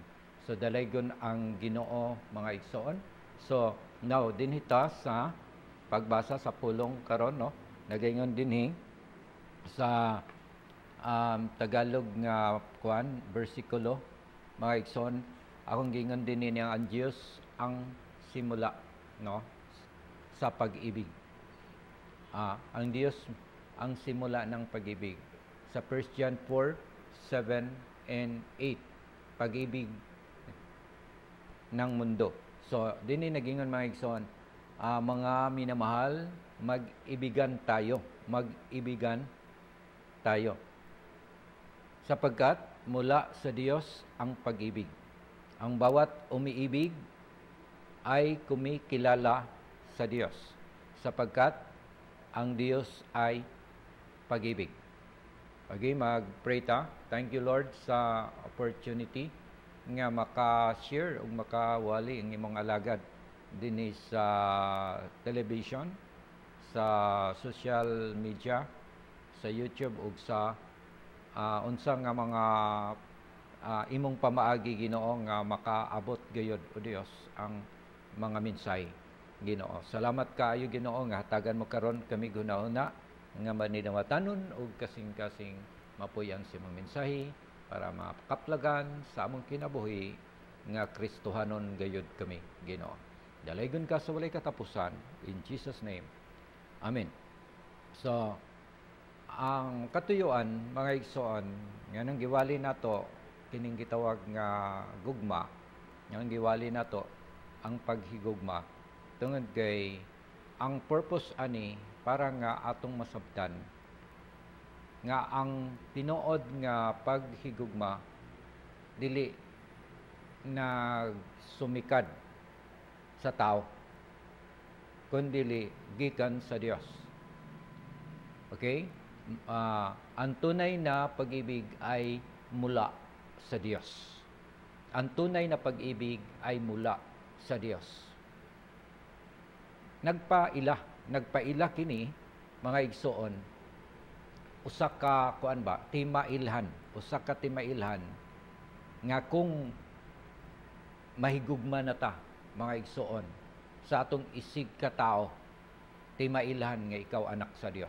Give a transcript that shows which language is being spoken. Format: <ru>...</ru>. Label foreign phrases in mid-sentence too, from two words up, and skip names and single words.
<ceb>So dalaygon ang Ginoo mga igsoon.</ceb> <en>So now</en> <ceb>dinhita sa pagbasa sa pulong karon, no? Nagaingon dinhi sa Tagalog nga kuan bersikulo, mga igsoon, akong gingon din niya</ceb> <tl>ang Dios ang simula,</tl> <ceb>no, sa pag-ibig.</ceb> <tl>Ang Diyos ang simula ng pag-ibig. Sa 1 John 4:7 and 8, pag-ibig ng mundo.</tl> <ceb>So, din nagingon mga igsoon,</ceb> <tl>mga minamahal, mag-ibigan tayo. Mag-ibigan tayo. Sapagkat mula sa Diyos ang pag-ibig. Ang bawat umiibig ay kumikilala sa Diyos. Sapagkat ang Diyos ay pag-ibig.</tl> <ceb>Okay, mag-pray ta.</ceb> <en>Thank you, Lord,</en> <ceb>sa opportunity nga maka-share o makawali ang imong alagad din sa television, sa</ceb> <en>social media,</en> <ceb>sa YouTube ug sa unsa nga mga imong pamaagi, Ginoo, nga makaabot gayud o Dios ang mga mensahe, Ginoo. Salamat kaayo, Ginoo, nga hatagan mo karon kami gunahuna nga maninawatanon ug kasing-kasing mapuyan sa imong mensahe para makaplagan sa among kinabuhi nga Kristohanon gayud kami, Ginoo. Dalaygon ka sa walay katapusan,</ceb> <en>in Jesus name. Amen.</en> <ceb>So, ang katuyuan, mga igsoon, nga nang giwali nato kining gitawag nga gugma, nga nang giwali nato ang paghigugma, tungod kay ang purpose ani para nga atong masabtan nga ang tinuod nga paghigugma dili na sumikad sa tao, kundi gikan sa Dios. Okay?</ceb> <tl>Ang tunay na pag-ibig ay mula sa Diyos. Ang tunay na pag-ibig ay mula sa Diyos.</tl> <ceb>Nagpaila kini, mga igsoon, usa ka timailhan nga kung mahigugma na ta, mga igsoon, sa atong isig ka tao, timailhan nga ikaw anak sa Dios.</ceb>